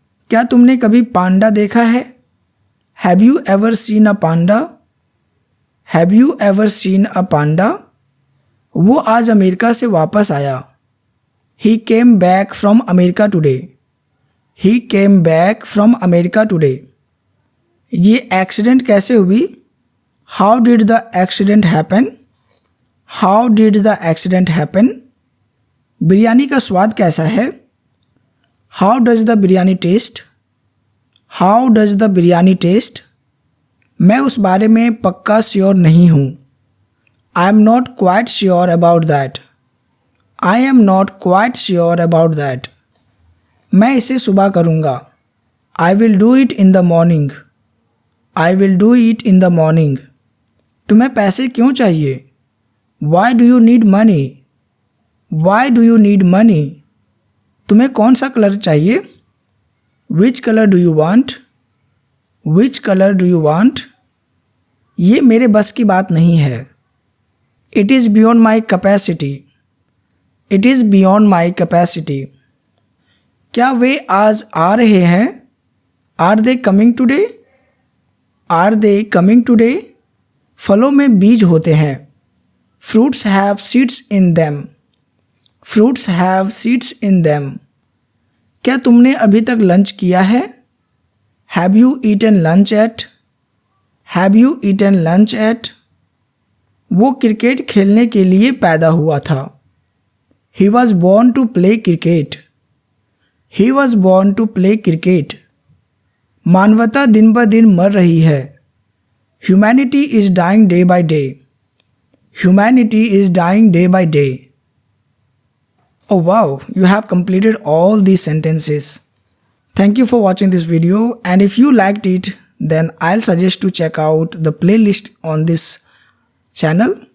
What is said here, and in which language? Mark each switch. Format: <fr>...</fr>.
<hi>क्या तुमने कभी पांडा देखा है?</hi> <en>Have you ever seen a panda? Have you ever seen a panda?</en> <hi>वो आज अमेरिका से वापस आया.</hi> <en>He came back from America today. He came back from America today.</en> <hi>ये एक्सीडेंट कैसे हुई?</hi> <en>How did the accident happen? How did the accident happen?</en> <hi>Biryani का स्वाद कैसा है?</hi> <en>How does the biryani taste? How does the biryani taste?</en> <hi>मैं उस बारे में पक्का श्योर नहीं हूँ.</hi> <en>I am not quite sure about that. I am not quite sure about that.</en> <hi>मैं इसे सुबह करूँगा.</hi> <en>I will do it in the morning. I will do it in the morning.</en> <hi>तुम्हें पैसे क्यों चाहिए?</hi> <en>Why do you need money? Why do you need money?</en> <hi>तुम्हें कौन सा कलर चाहिए?</hi> <en>Which color do you want? Which color do you want?</en> <hi>ये मेरे बस की बात नहीं है.</hi> <en>It is beyond my capacity. It is beyond my capacity.</en> <hi>क्या वे आज आ रहे हैं?</hi> <en>Are they coming today? Are they coming today?</en> <hi>फलों में बीज होते हैं.</hi> <en>Fruits have seeds in them. Fruits have seeds in them.</en> <hi>क्या तुमने अभी तक लंच किया है?</hi> <en>Have you eaten lunch yet? Have you eaten lunch yet?</en> <hi>वो क्रिकेट खेलने के लिए पैदा हुआ था.</hi> <en>He was born to play cricket. He was born to play cricket.</en> <hi>मानवता दिन ब दिन मर रही है.</hi> <en>Humanity is dying day by day. Humanity is dying day by day. Oh wow, you have completed all these sentences. Thank you for watching this video, and if you liked it, then I'll suggest to check out the playlist on this channel.</en>